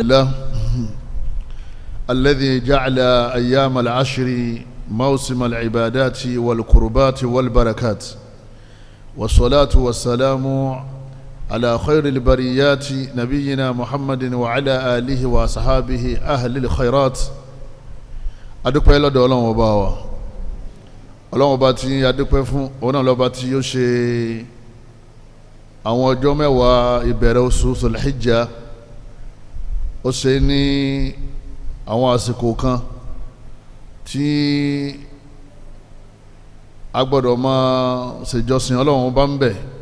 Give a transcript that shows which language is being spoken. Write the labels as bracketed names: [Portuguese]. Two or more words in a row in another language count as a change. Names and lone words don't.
[Arabic] الله الذي جعل أيام العشر موسم العبادات والقربات والبركات والصلاة والسلام على خير البريات نبينا محمد وعلى آله وصحابه أهل الخيرات [Yoruba] adúpẹ́ lọ́dọ̀ Ọlọ́run Ọba wa Ọlọ́run Ọba tí adúpẹ́ fún ọ̀nà lọ́ba tí ó ṣe àwọn ọjọ́ mẹ́wàá ìbẹ̀rẹ̀ oṣù Dhul-Hijjah ó ṣe ní àwọn àsìkò kan tí a gbọ́dọ̀ máa ṣèjọsìn Ọlọ́run Ọba ń bẹ